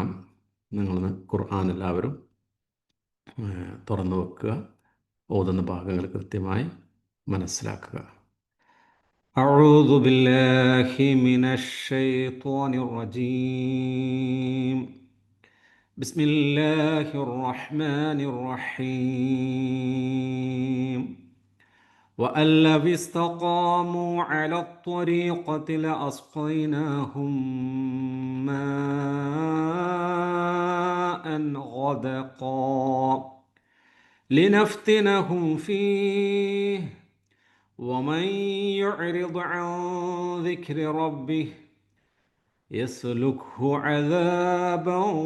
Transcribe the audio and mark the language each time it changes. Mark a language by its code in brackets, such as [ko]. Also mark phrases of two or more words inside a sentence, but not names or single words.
[ml] നിങ്ങളൊന്ന് ഖുർആൻ എല്ലാവരും തുറന്നു വെക്കുക, ഓതുന്ന ഭാഗങ്ങൾ കൃത്യമായി മനസ്സിലാക്കുക. [ar] أعوذ بالله من الشيطان الرجيم. بسم الله الرحمن الرحيم. وأن لو استقاموا على الطريقة لأسقيناهم ماء غدقا لنفتنهم فيه ومن يعرض عن ذكر ربه يسلكه عذابا